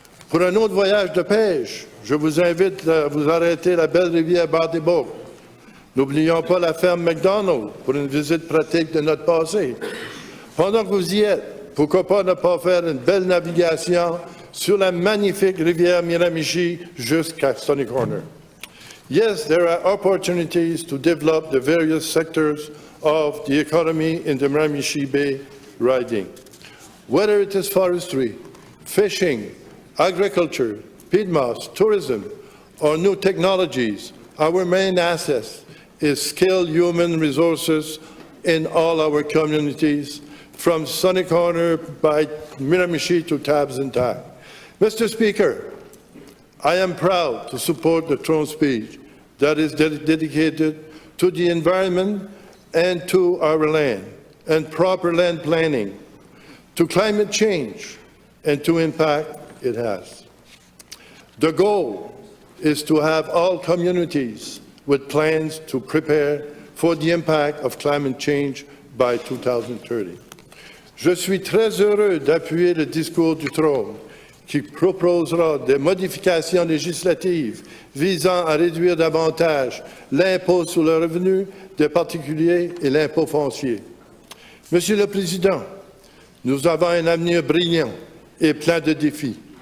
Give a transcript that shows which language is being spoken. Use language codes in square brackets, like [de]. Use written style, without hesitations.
[fr] Pour un autre voyage de pêche, je vous invite à vous arrêter à la belle rivière Bartibog. N'oublions pas la ferme McDonald pour une visite pratique de notre passé. Pendant que vous y êtes, pourquoi pas ne pas faire une belle navigation sur la magnifique rivière Miramichi jusqu'à Stony Corner. [en] Yes, there are opportunities to develop the various sectors of the economy in the Miramichi Bay riding. Whether it is forestry, fishing, agriculture, peatmoss, tourism, or new technologies, our main asset is skilled human resources in all our communities, from Sunny Corner by Miramichi to Tabs-and-Tac. Mr. Speaker, I am proud to support the throne speech that is dedicated to the environment and to our land, and proper land planning, to climate change, and to impact it has. The goal is to have all communities with plans to prepare for the impact of climate change by 2030. [fr] Je suis très heureux d'appuyer le discours du trône qui proposera des modifications législatives visant à réduire davantage l'impôt sur le revenu des particuliers et l'impôt foncier. Monsieur le Président, nous avons un avenir brillant et plein de défis.